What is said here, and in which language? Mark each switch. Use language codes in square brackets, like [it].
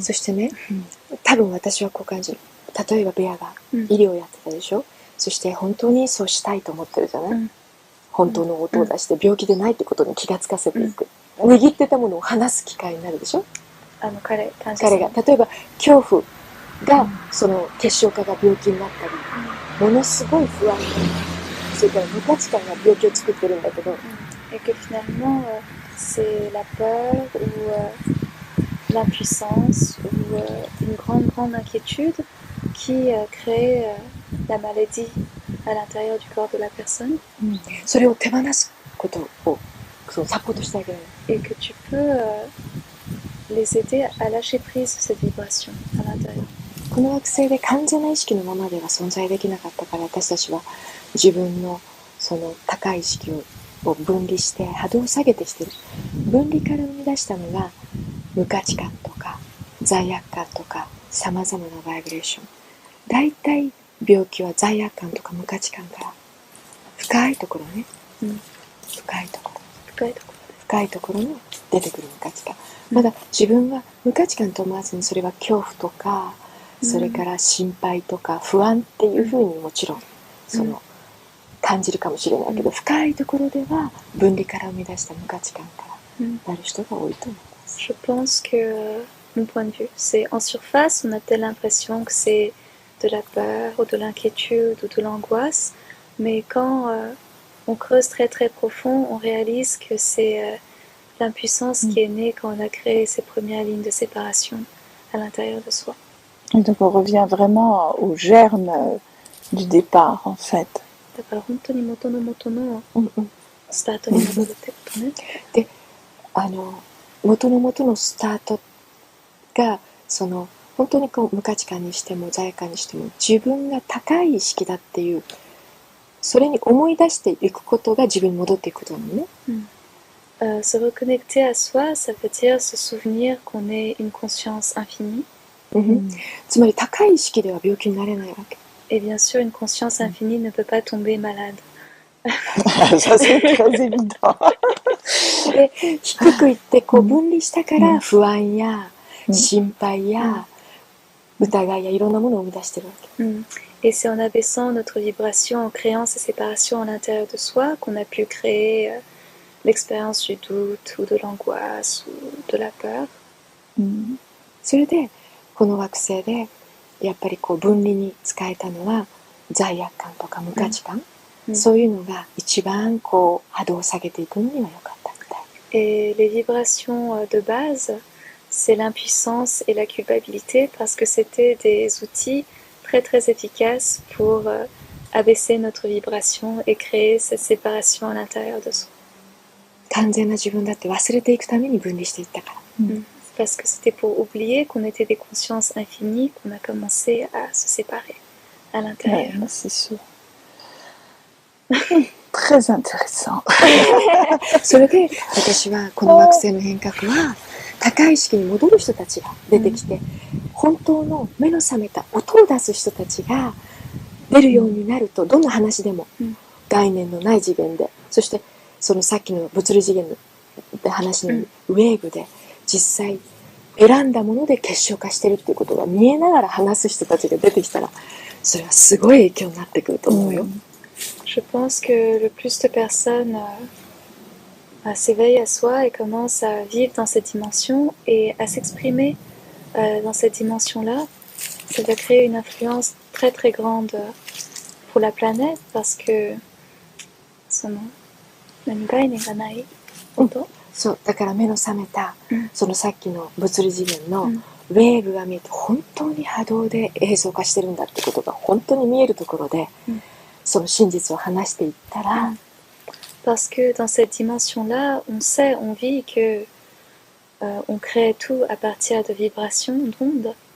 [ja] そしてね、多分私はこう感じる。例えばベアが医療をやってたでしょ、そして本当にそうしたいと思ってるじゃない、本当の音を出して病気でないってことに気がつかせていく、握ってたものを話す機会になるでしょ。彼が例えば恐怖が結晶化が病気になったり、ものすごい不安が、それから無価値観が病気を作ってるんだけど、 [fr] et que finalement c'est la peur ou l'impuissance ou une grande inquiétude qui crée la maladie à l'intérieur du corps de la personne. [ja] それを手放すことをサポートしてあげる。 [fr] Et que tu peux les aider à lâcher prise cette vibration à l'intérieur. [ja] この惑星で完全な意識のままでは存在できなかったから、私たちは自分の高い意識を分離して波動を下げてしてる。分離から生み出したのが無価値観とか罪悪感とかさまざまなバイブレーション。だいたい病気は罪悪感とか無価値観から深いところね、深いところに出てくる無価値観。まだ自分は無価値観と思わずに、それは恐怖とか、それから心配とか不安っていうふうにもちろん感じるかもしれないけど、深いところでは分離から生み出した無価値観からなる人が多いと思います。 [fr] Je pense que mon point de vue, c'est en surface, on a telle l'impression que c'est de la peur ou de l'inquiétude ou de l'angoisse, Mais quand on creuse très très profond, on réalise que c'est l'impuissance qui est née quand on a créé ces premières lignes de séparation à l'intérieur de soi. Et donc on revient vraiment au germe du départ, en fait. [ja] だから本当に元の元のスタートに戻るってことね。で、元の元のスタートがその本当にこう無価値観にしても罪悪感にしても自分が高い意識だっていうそれに思い出していくことが自分に戻っていくことなのね。 [fr] Se reconnecter à soi, ça veut dire se souvenir qu'on est une conscience infinie. [ja] つまり高い意識では病気になれないわけ。 [fr] Et bien sûr, une conscience infinie ne peut pas tomber malade. Ça, c'est très évident. [ja] で、低くいってこう分離したから不安や心配や疑いやいろんなものを生み出してるわけ。 [fr] Et c'est en abaissant notre vibration, en créant ces séparations à l'intérieur de soi, qu'on a pu créer l'expérience du doute ou de l'angoisse ou de la peur. [ja] それでこの惑星でやっぱりこう分離に使えたのは罪悪感とか無価値観、そういうのが一番こう波動を下げていくのには良かったみたい。 [fr] Et les vibrations de base, c'est l'impuissance et la culpabilité parce que c'était des outils très très efficaces pour abaisser notre vibration et créer cette séparation à l'intérieur de soi. [ja] 完全な自分だって忘れていくために分離していったから。 [fr] Parce que c'était pour oublier qu'on était des consciences infinies qu'on a commencé à se séparer à l'intérieur. Ouais, c'est sûr. Très intéressant. [ja] それで私はこの惑星の変革は高い意識に戻る人たちが出てきて、本当の目の覚めた音を出す人たちが出るようになると、どんな話でも概念のない次元で、そしてそのさっきの物理次元で話のウェーブで実際選んだもので結晶化してるっていうことが見えながら話す人たちが出てきたら、それはすごい影響になってくると思うよ。 [fr] Je pense que le plus de personnes s'éveillent à soi et commencent à vivre dans cette dimension et à s'exprimer dans cette dimension-là, ça va créer une influence très très grande pour la planète parce que [ja] その何概念がないこと、そうだから目の覚めた、そのさっきの物理次元のウェーブが見えて本当に波動で映像化してるんだってことが本当に見えるところで、その真実を話していったら、 [fr] Parce que dans cette dimension-là, on sait, on vit que on crée tout à partir de vibrations, d'ondes.